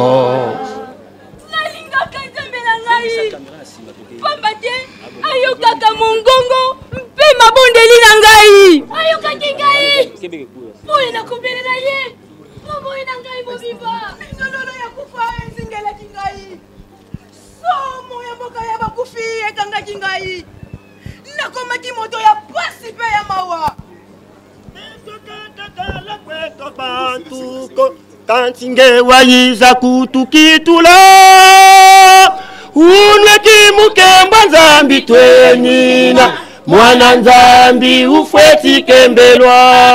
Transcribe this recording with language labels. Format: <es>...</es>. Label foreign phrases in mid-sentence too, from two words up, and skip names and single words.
<ln>Ayokaka mongongo mpe mabondeli na ngai ayokaki ngai boye nakobelela ye boye na ngai mobimba ndololo ya kufa ezingelaki ngai somo ya mboka ya bakufi ekangaki ngai nakomaki moto ya pasi mpe ya mawa</ln> <kg>kansinge wayiza kutukitula unweki mukemba nzambi twenina mwana nzambi ufweti kembelwa</kg>